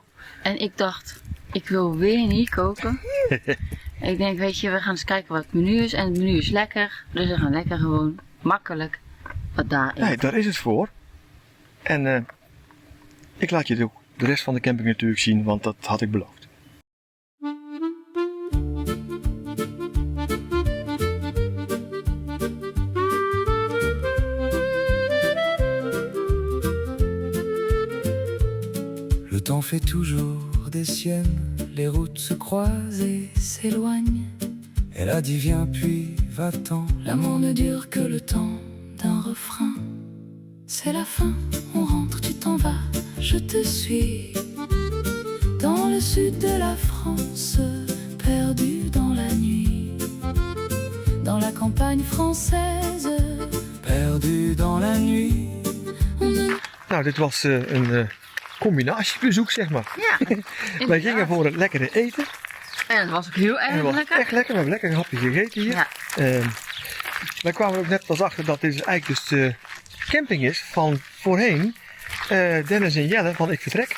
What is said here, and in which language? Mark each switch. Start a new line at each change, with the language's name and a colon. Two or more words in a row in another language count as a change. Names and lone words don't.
Dutch: En ik dacht, ik wil weer niet koken. Ik denk, weet je, we gaan eens kijken wat het menu is. En het menu is lekker. Dus we gaan lekker gewoon makkelijk wat daar eten. Nee, daar is het voor. En ik laat je ook de rest van de camping natuurlijk zien, want dat had ik beloofd.
French: Le temps fait toujours des siennes, les routes se croisent et s'éloignent. Elle a dit viens puis va-t'en. L'amour ne dure que le temps d'un refrain. C'est la fin, on rentre, tu t'en vas, je te suis. Dans le sud de la France, perdu dans la nuit. Dans la campagne française, perdu dans la nuit.
Dutch: Nou, dit was een combinatiebezoek, zeg maar. Ja, Wij gingen voor het lekkere eten. En het was ook heel En erg het was lekker. echt lekker. We hebben lekker een hapje gegeten hier. Ja. Wij kwamen er ook net pas achter dat dit eigenlijk dus de camping is van voorheen Dennis en Jelle van Ik Vertrek.